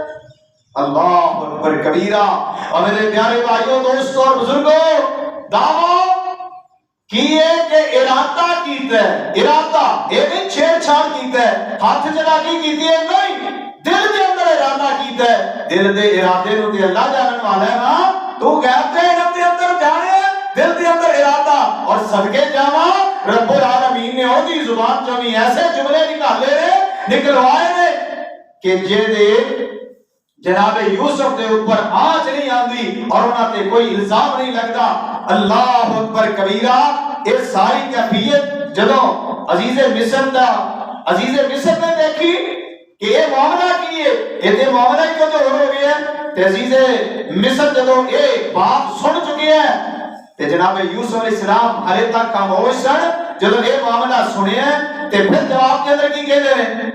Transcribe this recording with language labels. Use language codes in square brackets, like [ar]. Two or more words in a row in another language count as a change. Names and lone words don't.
[ar] اللہ اکبر کبیرہ۔ [ur] اور میرے پیارے بھائیوں دوستوں اور بزرگوں، [pa] دعویٰ کیے کہ ارادہ کیتا ہے، ارادہ یہ نہیں چھیڑ چھاڑ کیتا ہے، ہاتھ چلاکی کیتی ہے نہیں، دل دے اندر ارادہ کیتا ہے۔ دل دے ارادے نو تے اللہ جانن والا ہے نا، تو غیب دے علم دے اندر جانے، دل دے اندر ارادہ، اور صدقے جاواں رب العالمین نے اودی زبان چوں بھی ایسے جملے نکالے نے، نکلوائے نے کہ جے دے جناب یوسف دے اوپر آنچ نہیں آندی اور انہاں تے کوئی الزام نہیں لگتا۔ [ar] اللہ اکبر کبیرہ۔ [pa] یہ ساری کیفیت جدوں عزیز مصر نے دیکھی کہ یہ معاملہ کی ہے، یہ معاملہ کیوں جو ہو گیا ہے، تے عزیز مصر جدو یہ بات سن چکے ہیں تے جناب یوسف علیہ السلام ہلے تک خاموش سن، جدو یہ معاملہ سنے ہیں تے پھر جواب کے اندر کی کہتے ہیں؟